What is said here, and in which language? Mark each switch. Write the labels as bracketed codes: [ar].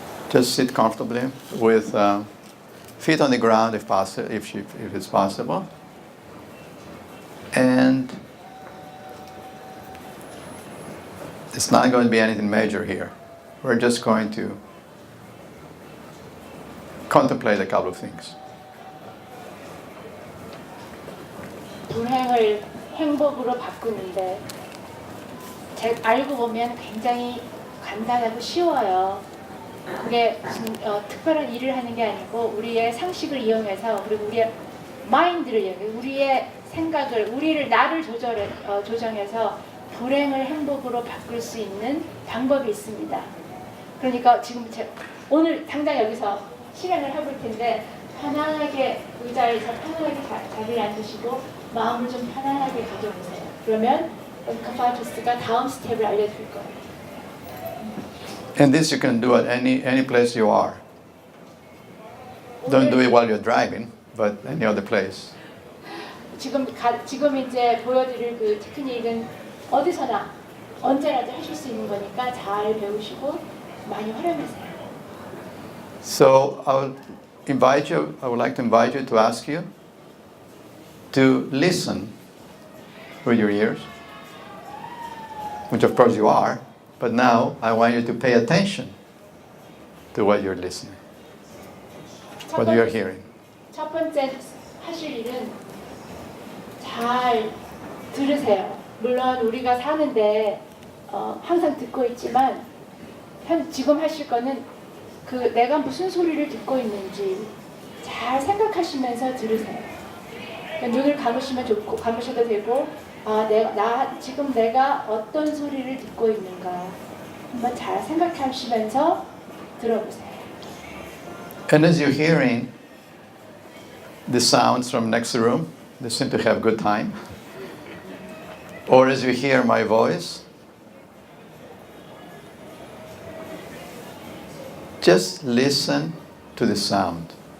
[en] Just sit comfortably with feet on the ground if it's possible. And it's not going to be anything major here. We're just going to contemplate a couple of things. [ko] 불행을 행복으로 바꾸는데 알고 보면 굉장히 간단하고 쉬워요. 그게 무슨 특별한 일을 하는 게 아니고 우리의 상식을 이용해서 그리고 우리의 마인드를 이용해서 우리의 생각을 나를 조정해서 불행을 행복으로 바꿀 수 있는 방법이 있습니다. 그러니까 지금 오늘 당장 여기서 실행을 해볼 텐데 편안하게 의자에서 편안하게 자리를 앉으시고 마음을 좀 편안하게 가져보세요. 그러면 카파토스가 다음 스텝을 알려줄 거예요. [en] And this you can do at any place you are. Don't do it while you're driving, but any other place. [ko] 지금 이제 보여드릴 그 테크닉은 어디서나 언제라도 하실 수 있는 거니까 잘 배우시고 많이 활용하세요. [en] So I would like to invite you to ask you to listen with your ears, which of course you are, but now I want you to pay attention to what you're listening, what you're hearing. [ko] 첫 번째 하실 일은 잘 들으세요. 물론 우리가 사는데 항상 듣고 있지만 지금 하실 거는 내가 무슨 소리를 듣고 있는지 잘 생각하시면서 들으세요. 눈을 감으셔도 되고 지금 내가 어떤 소리를 듣고 있는가 한번 잘 생각하시면서 들어보세요. [en] And as you're hearing the sounds from next room, they seem to have good time. Or as you hear my voice, just listen to the sound.